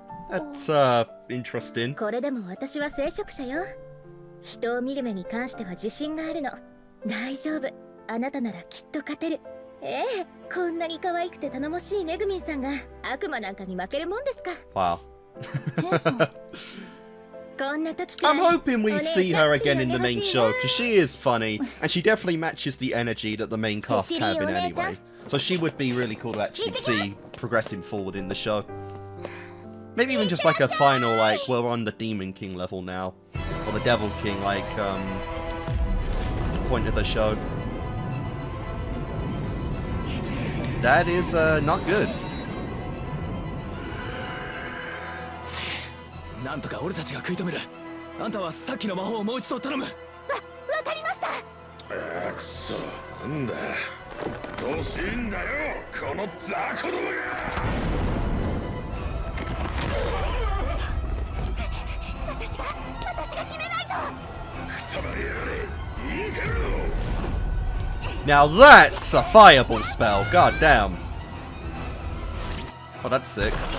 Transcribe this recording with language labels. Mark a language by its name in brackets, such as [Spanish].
[English] That's interesting. [Japanese] これでも私は聖職者よ。人を見る目に関しては自信があるの。大丈夫。あなたならきっと勝てる。ええ、こんなに可愛くて頼もしいめぐみんさんが悪魔なんかに負けるもんですか。 [English] Wow. [Japanese] こんな時くらい [English] I'm hoping we see her again in the main show, because she is funny, and she definitely matches the energy that the main cast have in anyway. So she would be really cool to actually see progressing forward in the show. Maybe even just like a final, like, we're on the Demon King level now. Or the Devil King, like, point of the show. That is, not good. [Japanese] なんとか俺たちが食い止める。あんたはさっきの魔法をもう一度頼む。わかりました。くそ、なんだ。どうしいんだよ、この雑魚どもが。私が決めないと。くたばりやがれ、いいかろ。 [English] Now that's a fireball spell. God damn. Oh, that's sick.